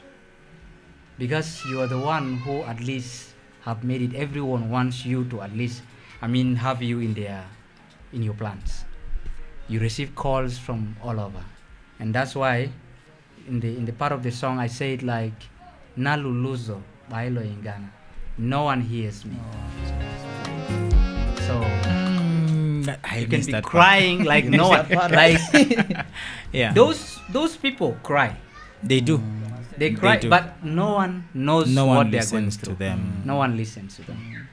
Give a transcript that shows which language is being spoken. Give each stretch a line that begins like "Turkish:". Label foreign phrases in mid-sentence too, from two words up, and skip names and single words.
English: Because you are the one who at least have made it. Everyone wants you to at least, have you in your plans. You receive calls from all over, and that's why in the part of the song I say it like
Bemba: Naluluzo bailo ingana.
English: No one hears me. So I you can missed be that part. crying like no one. Like Yeah. those people cry. They do. They cry, do. but no one knows No what one they are going listens through. to them. No one listens to them.